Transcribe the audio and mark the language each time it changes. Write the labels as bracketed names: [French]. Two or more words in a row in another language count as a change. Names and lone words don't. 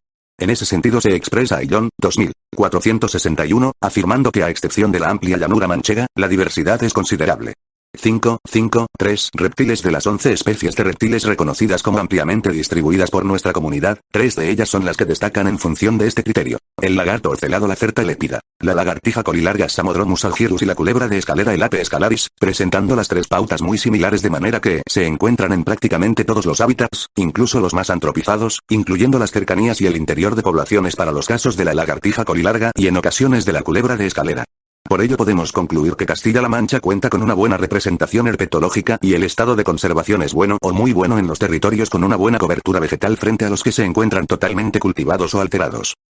[Spanish] En ese sentido se expresa Ayllón, 2461, afirmando que a excepción de la amplia llanura manchega, la diversidad es considerable. 3. Reptiles. De las 11 especies de reptiles reconocidas como ampliamente distribuidas por nuestra comunidad, 3 de ellas son las que destacan en función de este criterio. El lagarto orcelado [Latin] Lacerta lepida, [Spanish] la lagartija colilarga [Latin] Samodromus algirus [Spanish] y la culebra de escalera [Latin] Elape escalaris, [Spanish] presentando las 3 pautas muy similares de manera que se encuentran en prácticamente todos los hábitats, incluso los más antropizados, incluyendo las cercanías y el interior de poblaciones para los casos de la lagartija colilarga y en ocasiones de la culebra de escalera. Por ello podemos concluir que Castilla-La Mancha cuenta con una buena representación herpetológica y el estado de conservación es bueno o muy bueno en los territorios con una buena cobertura vegetal frente a los que se encuentran totalmente cultivados o alterados.